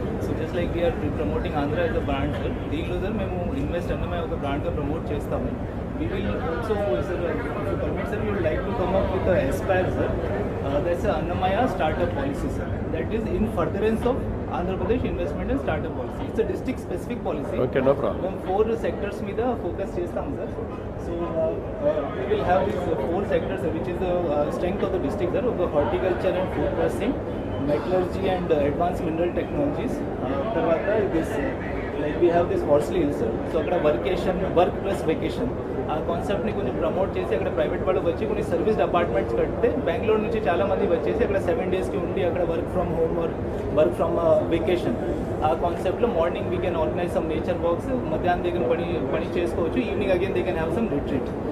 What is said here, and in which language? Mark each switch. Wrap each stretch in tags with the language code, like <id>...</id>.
<en>So just like we are promoting Andhra as a brand sir,</en> <te>దీనిలో sir మేము invest Annamaya ఒక బ్రాండ్గా promote చేస్తాము.</te> <en>We will also sir, if you permit sir, we would like to come up with a aspire sir. That's a Annamaya startup policy sir. That is in furtherance of Andhra Pradesh investment and startup policy. It's a district specific policy. Okay, no problem.</en> <te>మేము 4 sectors మీద focus చేస్తాం sir.</te> <en>So we will have these 4 sectors which is the strength of the district sir. ఒక horticulture and food processing, metallurgy and advance mineral technologies.</en> <te>తర్వాత</te> <en>This like we have this Horsley Hills sir.</en> <te>So అక్కడ work plus vacation ఆ కాన్సెప్ట్ని కొంచెం promote చేసి అక్కడ private వాళ్ళు వచ్చి కొన్ని సర్వీస్ అపార్ట్మెంట్స్ కడితే బెంగళూరు నుంచి చాలామంది వచ్చేసి అక్కడ 7 daysకి ఉండి అక్కడ</te> <en>work from home or work from vacation</en> <te>ఆ కాన్సెప్ట్లో morning</te> <en>we can organize some nature walks,</en> <te>మధ్యాహ్నం దగ్గర పని చేసుకోవచ్చు,</te> <en>Evening again they can have some retreat.</en>